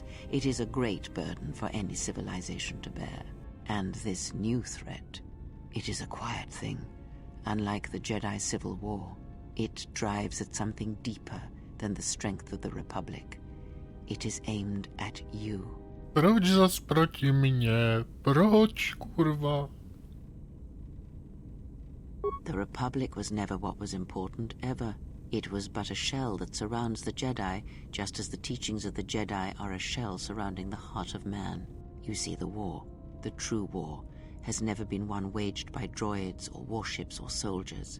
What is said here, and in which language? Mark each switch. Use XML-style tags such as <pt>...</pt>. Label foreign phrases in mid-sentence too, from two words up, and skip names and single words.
<en>It is a great burden for any civilization to bear. And this new threat, it is a quiet thing. Unlike the Jedi Civil War, it drives at something deeper than the strength of the Republic. It is aimed at you.</en> <cs>Proč zas proti mně? Proč, kurva?</cs> <en>The Republic was never what was important, ever. It was but a shell that surrounds the Jedi, just as the teachings of the Jedi are a shell surrounding the heart of man. You see, the war, the true war, has never been one waged by droids or warships or soldiers.</en>